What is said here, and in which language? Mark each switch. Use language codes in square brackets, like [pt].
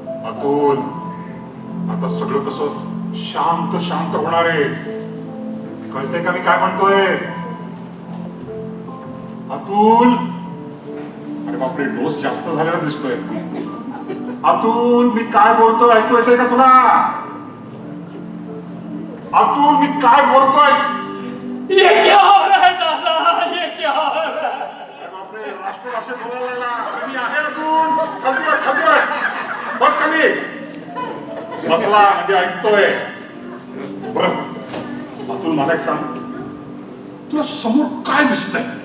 [mr] अतुल, आता सगळं कसं शांत शांत होणार आहे. कळतंय का मी काय म्हणतोय? अतुल, अरे बापरे डोस जास्त झालेला दिसतोय. अतुल मी काय बोलतोय ऐकू येतंय का तुला? अतुल मी काय बोलतोय? [hi] ये क्या हो रहा है दादा, ये क्या हो रहा है? [mr] अरे बापरे राष्ट्रभाषेत बोलायला लागला. अरे मी आहे अजून. खाली बस, खाली बस, बस खाली. बसला म्हणजे ऐकतोय. बरं अतुल मला एक सांग, तुला समोर काय दिसतंय?